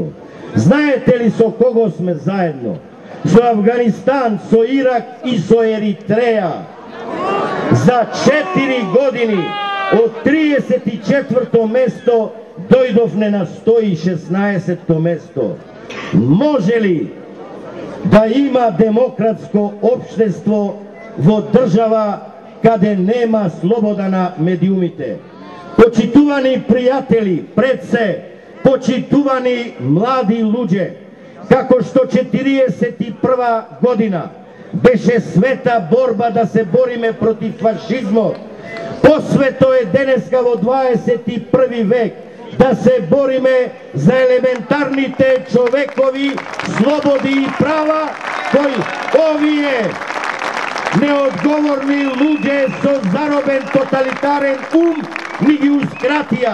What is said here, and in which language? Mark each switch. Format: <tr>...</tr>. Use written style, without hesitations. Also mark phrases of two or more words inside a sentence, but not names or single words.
<mk>Знаете ли со кого сме заедно? Со Афганистан, со Ирак и со Еритреја. За 4 години од 34-то место дојдовме на 116-то место. Може ли да има демократско општество во држава каде нема слобода на медиумите? Почитувани пријатели, пред се, почитувани млади луѓе, како што 41 година беше света борба да се бориме против фашизмот, посвето е денеска во 21 век да се бориме за елементарните човекови слободи и права кои овие неодговорни луѓе со заробен тоталитарен ум ни ги ускратија.</mk>